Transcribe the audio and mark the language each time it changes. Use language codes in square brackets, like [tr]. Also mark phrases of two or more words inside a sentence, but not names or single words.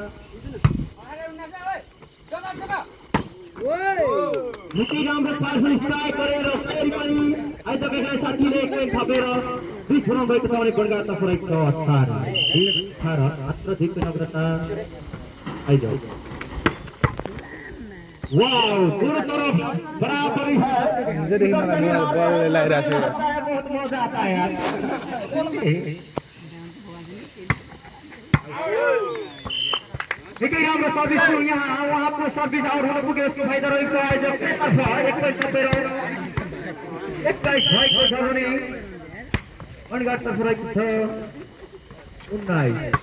[ne] निकै राम्रो पावरफुल स्ट्राइक गरेर फेरि पनि आयोजकका खेलाडी साथीले एक पोइन्ट थपेर 20 बनाउनु भएको छ भने बनगाडतर्फ रहेको छ 18 मात्र 2 पोइन्ट अग्रता आयोजक [hi] दोनों तरफ बराबरी है बहुत मजा आता है यार [ne] निकै राम्रो सर्भिस थियो यहाँ उहाँको सर्भिस आउट हुन पुग्यो यसको फाइदा रहेको छ आयोजकतर्फ एक पोइन्ट थपेर 21 भएको छ भने बनगाडतर्फ रहेको छ 19